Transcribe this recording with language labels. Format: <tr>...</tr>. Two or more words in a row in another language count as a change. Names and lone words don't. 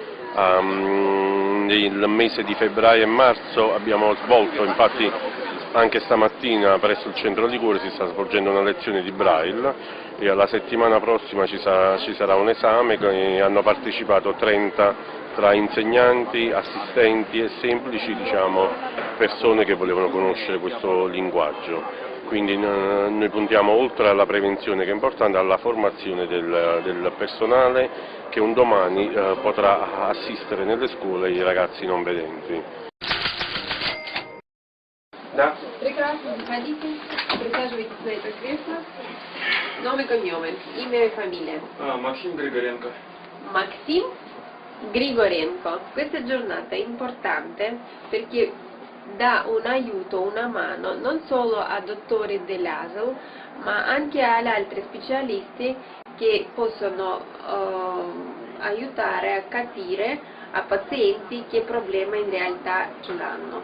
<it>Nel mese di febbraio e marzo abbiamo svolto, infatti anche stamattina presso il centro di cuore si sta svolgendo una lezione di Braille e alla settimana prossima ci sarà un esame che hanno partecipato 30 tra insegnanti, assistenti e semplici, persone che volevano conoscere questo linguaggio. Quindi noi puntiamo, oltre alla prevenzione che è importante, alla formazione del personale che un domani potrà assistere nelle scuole i ragazzi non vedenti.</it> <ru>Да. Прекрасно, заходите, присаживайтесь на это кресло.</ru> <it>Нome e cognome,</it> <ru>имя и фамилия. Максим Григоренко. Максим Grigorenko.</ru> <it>Questa giornata è importante perché dà un aiuto, una mano, non solo a dottori dell'ASL, ma anche agli altri specialisti che possono aiutare a capire a pazienti che problema in realtà ce l'hanno.</it>